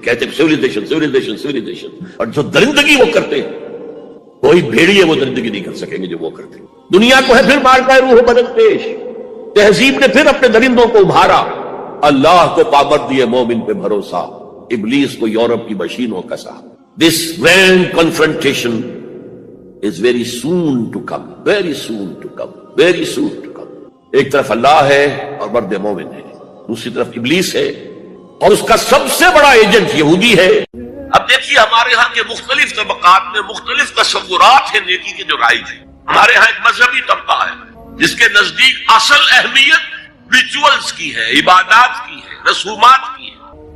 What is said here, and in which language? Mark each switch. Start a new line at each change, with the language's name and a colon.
Urdu: کہتے ہیں civilisation civilisation civilisation, اور جو درندگی وہ کرتے ہیں کوئی بھیڑیے وہ درندگی نہیں کر سکیں گے جو وہ کرتے ہیں. دنیا کو ہے پھر مارکہ روح و بدن پیش, تہذیب نے پھر اپنے درندوں کو ابھارا. اللہ کو پابند دیے مومن پہ بھروسہ, ابلیس کو یورپ کی مشینوں کا سا.
English: This grand confrontation is very soon to come, very soon to come, very soon to come.
Urdu: ایک طرف اللہ ہے اور مرد مومن ہے, دوسری طرف ابلیس ہے اور اس کا سب سے بڑا ایجنٹ یہودی ہے. اب دیکھیے ہمارے ہاں کے مختلف طبقات میں مختلف تصورات ہیں نیکی کے جو رائج ہیں. ہمارے ہاں ایک مذہبی طبقہ ہے جس کے نزدیک اصل اہمیت ریچولز کی ہے, عبادات کی ہے, رسومات کی ہے.